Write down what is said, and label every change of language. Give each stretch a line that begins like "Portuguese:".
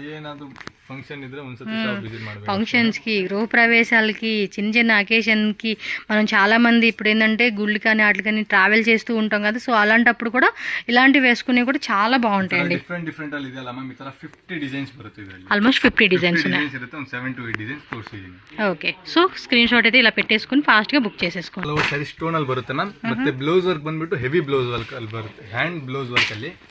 Kannada: ఏనాದ್ರು function ఇದ್ರೆ ಒಂದ್ಸತಿ shop visit ಮಾಡಬೇಕು.
Telugu: ఫంక్షన్స్కి, గృహ ప్రవేశాలకి, చిన్న చిన్న అకేషన్కి మనం చాలామంది ఇప్పుడు ఏంటంటే గుళ్ళు కానీ వాటి కానీ ట్రావెల్ చేస్తూ ఉంటాం కదా. సో అలాంటప్పుడు కూడా ఇలాంటివి వేసుకునేవి కూడా చాలా బాగుంటాయండి.
Kannada: ಡಿಫರೆಂಟ್ ಅಲ್ಲಿ ಇದೆಯಲ್ಲ ಮ್ಯಾಮ್, ಈ ತರ 50 ಡಿಸೈನ್ಸ್ ಬರುತ್ತೆ ಇದರಲ್ಲಿ.
Telugu: ఆల్మోస్ట్ 50 డిజైన్స్ ఉన్నాయి.
Kannada: ಇರುತ್ತೆ, ಒಂದು 7 to 8 ಡಿಸೈನ್ಸ್ ತೋರಿಸಿದ್ದೀನಿ.
Telugu: ఓకే, సో స్క్రీన్ షాట్ అయితే ఇలా పెట్టేసుకుని ఫాస్ట్గా బుక్ చేసేసుకోండి.
Kannada: ಕೆಲವು ಸ್ಯಾರಿ ಸ್ಟೋನ್ ಅಲ್ಲಿ ಬರುತ್ತೆ ಮ್ಯಾಮ್. ಮತ್ತೆ ಬ್ಲೌಸ್ ವರ್ಕ್ ಬಂದ್ಬಿಟ್ಟು ಹೆವಿ ಬ್ಲೌಸ್ ವರ್ಕ್ ಅಲ್ಲಿ ಬರುತ್ತೆ, ಹ್ಯಾಂಡ್ ಬ್ಲೌಸ್ ವರ್ಕ್ ಅಲ್ಲಿ.